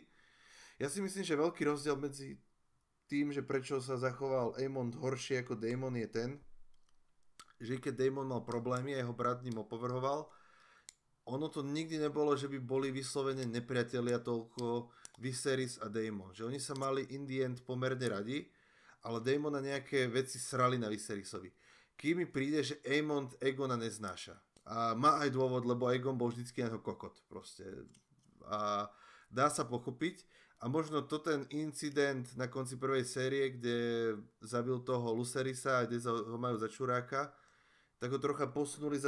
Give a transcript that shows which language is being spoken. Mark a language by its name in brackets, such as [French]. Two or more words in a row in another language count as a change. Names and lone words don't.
[Slovak] Ja si myslím, že veľký rozdiel medzi tým, že prečo sa zachoval Aemond horšie ako Daemon je ten, že keď Daemon mal problémy a jeho brat ním opovrhoval, ono to nikdy nebolo, že by boli vyslovene nepriatelia toľko Viserys a Daemon. Že oni sa mali [English] in the end [Slovak] pomerne radi, ale Daemon na nejaké veci srali na Viserysovi. Kým mi príde, že Aemond Egona neznáša. A má aj dôvod, lebo Egon bol vždycky na kokot. Proste. A dá sa pochopiť. A možno to ten incident na konci prvej série, kde zabil toho Lucerisa a kde ho majú za čuráka, tak ho trocha posunuli za